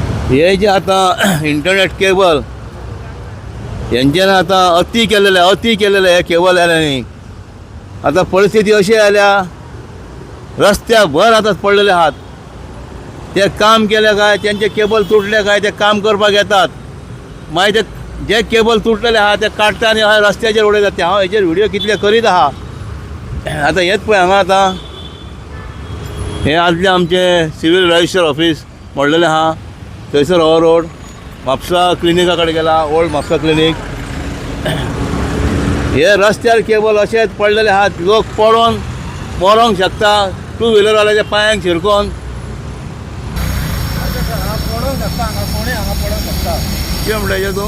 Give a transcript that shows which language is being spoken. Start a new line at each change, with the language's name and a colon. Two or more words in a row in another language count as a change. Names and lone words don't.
Marathi: हे जे आता इंटरनेट केबल यांच्यानं आता अति केलेलं हे केबल आल्याने आता परिस्थिती अशी आल्या रस्त्यावर आता पडलेले आहात ते काम केले काय त्यांचे केबल तुटले काय ते काम करपाक येतात मागीर ते जे केबल तुटलेले आहात ते
Konkani: काडटा आनी रस्त्याचेर उडयतात ते हांव हेचेर व्हिडिओ कितले करीत आहा आता हेच पळय हांगा आता हे आदले आमचे
English: civil register office
Konkani: मोडलेलें आहा थंयसर हो रोड म्हापसा क्लिनिका कडेन गेला ओल्ड म्हापसा क्लिनीक हे रस्त्यार केबल अशेंच पडलेले आहात लोक पडोन मरोंक शकता टू व्हिलरवाल्याच्या पांयांक शिरकोन कितें म्हणटा तूं